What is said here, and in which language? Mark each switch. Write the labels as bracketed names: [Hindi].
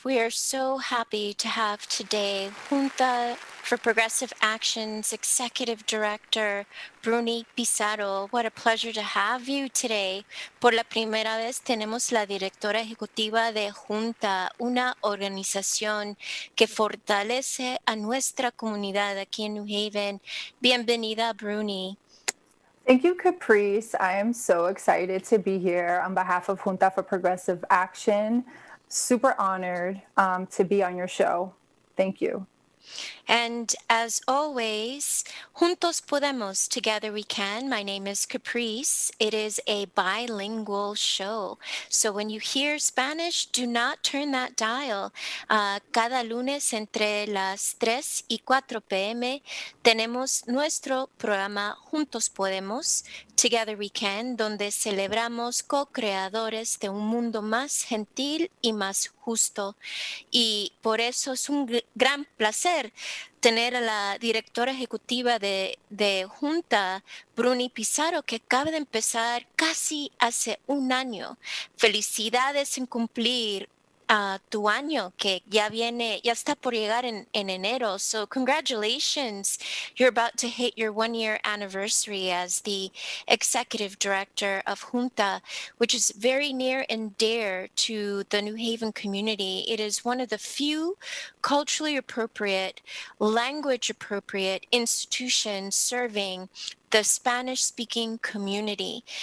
[English] We are so happy to have today Junta for Progressive Action's Executive Director, Bruni Pizarro. What a pleasure to have you today. [Spanish] Por la primera vez tenemos la Directora Ejecutiva de Junta, una organización que fortalece a nuestra comunidad aquí en New Haven. Bienvenida, Bruni. [English] Thank you, Caprice. I am so excited to be here on behalf of Junta for Progressive Action. Super honored to be on your show. Thank you. And as always, Juntos Podemos, Together We Can. My name is Caprice. It is a bilingual show. So when you hear Spanish, do not turn that dial. [Spanish] Cada lunes entre las 3 y 4 p.m. tenemos nuestro programa Juntos Podemos, Together We Can, donde celebramos co-creadores de un mundo más gentil y más justo. Y por eso es un gran placer tener a la directora ejecutiva de Junta, Bruni Pizarro, que acaba de empezar casi hace un año. Felicidades en cumplir tu año, que ya está por llegar en enero. [English] So congratulations. You're about to hit your 1-year anniversary as the executive director of Junta, which is very near and dear to the New Haven community. It is one of the few culturally appropriate, language appropriate institutions serving the Spanish-speaking community.